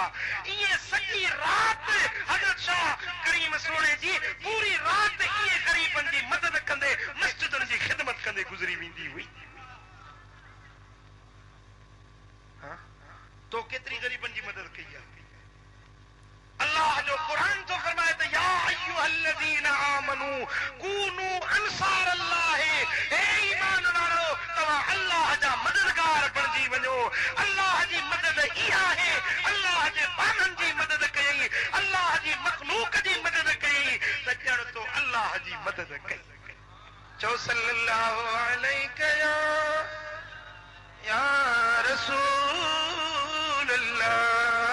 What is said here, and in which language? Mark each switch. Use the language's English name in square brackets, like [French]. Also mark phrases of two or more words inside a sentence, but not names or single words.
[Sindhi] ईअं सॼी राति हज़रत शाह करीम सोणे जी पूरी राति ईअं ग़रीबनि जी मदद कंदे मस्जिदुनि जी ख़िदमत कंदे गुज़री वेंदी हुई। तो केतिरी ग़रीबनि जी मदद कई आहे। अल्लाह जो कुरान तो फरमाए त [Arabic] يا أيها الذين آمنوا كونوا أنصار الله, [Sindhi] हे ईमान वारो तव्हां अल्लाह जा मददगार बणिजी वञो। अल्लाह जी मदद इहा आहे, अल्लाह जे बाननि जी मदद कई, अल्लाह जी मखलूक जी मदद कई त ॼण तो अल्लाह जी मदद कई। चओ [Arabic] صلى الله عليه يا رسول الله.